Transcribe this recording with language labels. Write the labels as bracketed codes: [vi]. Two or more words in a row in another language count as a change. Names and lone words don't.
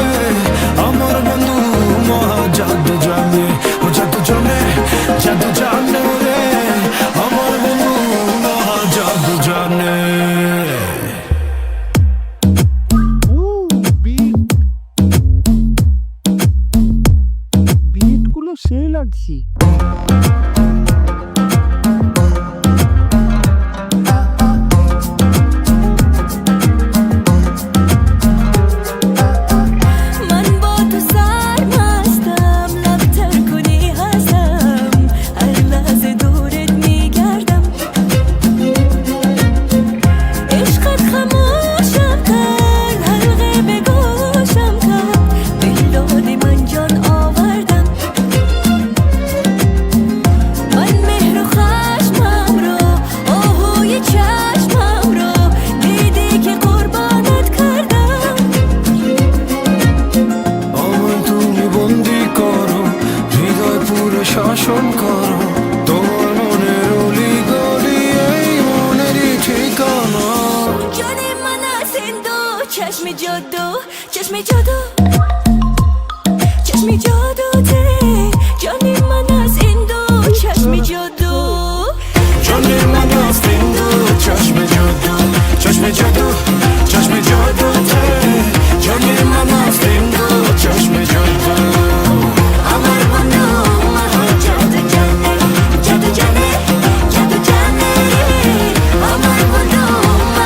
[bn] আমার বন্ধু মহা জাদু জানে, ও জাদু জানে, জাদু জানে রে। আমার বন্ধু মহা জাদু জানে। বিট গুলো সেই লাগছি। [fa] من با تو سرمستم، لب تر کنی هستم، هر لحظه دورت میگردم. عشقت خموشم کرد، حلقه به گوشم کرد، دل دادی من جان آوردم. من مهر و خشمم را، آهوی چشمم را، دیدی که قربانت کردم. [bn] আমায় তুমি বন্দি করো, হৃদয় পুরে শাসন করো। তোমার মনের অলি গলি এই মনেরই ঠিকানা। [fa] جان من از این دو چشم جادو، چشم جادو، چشم جادو ته. جان من از این دو چشم جادو، جان من است این دو چشم جادو، چشم جادو، چشم جادو ته. جان من است این دو چشم جادو. [bn] আমার বন্ধু মহা জাদু জানে, জাদু জানে, জাদু জানে রে। আমার বন্ধু